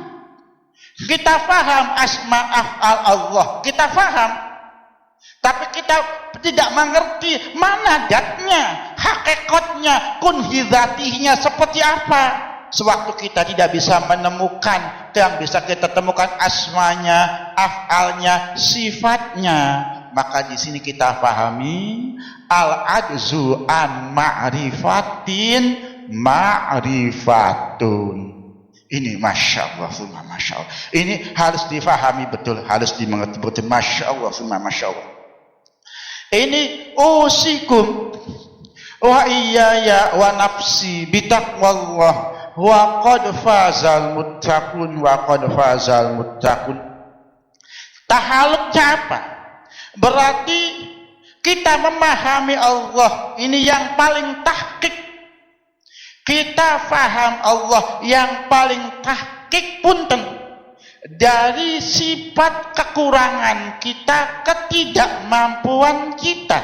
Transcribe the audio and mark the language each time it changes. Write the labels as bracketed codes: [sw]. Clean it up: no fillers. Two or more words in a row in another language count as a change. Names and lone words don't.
[id] Kita faham [ar] أسماء أفعال الله, [id] kita faham, tapi kita tidak mengerti mana datnya, hakikatnya, kunhi dzatihnya seperti apa. Sewaktu kita tidak bisa menemukan, yang bisa kita temukan asmanya, af'alnya, sifatnya, maka di sini kita pahami [ar] العجز عن معرفة معرفة. [id] Ini [ar] ما شاء الله، ما شاء الله. [id] Ini harus difahami betul, harus dimengerti betul. [ar] ما شاء الله، ما شاء الله. Ini أوصيكم وإياي ونفسي بتقوى الله وقد فاز المتقون وقد فاز المتقون. [id] Tahaluknya apa? Berarti kita memahami Allah ini yang paling tahqiq. Kita faham Allah yang paling tahqiq punten. dari sifat kekurangan kita, ketidakmampuan kita.